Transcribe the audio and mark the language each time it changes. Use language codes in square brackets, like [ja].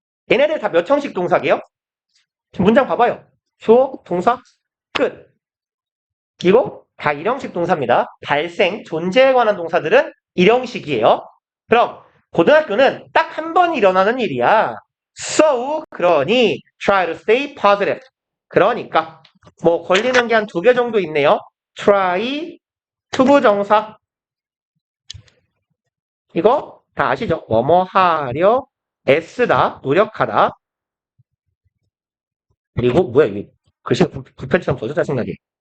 [ko] 얘네들 다 몇 형식 동사게요? 지금 문장 봐봐요. 주어, 동사, 끝. 이거 다 일형식 동사입니다. 발생, 존재에 관한 동사들은 일형식이에요. 그럼 고등학교는 딱 한 번 일어나는 일이야. [en] So, [ko] 그러니 [en] try to stay positive. [ko] 그러니까 뭐 걸리는 게 한 2개 정도 있네요. try, 투부정사. 이거 다 아시죠? 뭐뭐 하려, 애쓰다, 노력하다. 그리고 뭐야 이게 글씨가 불펜처럼 더 짜증나게.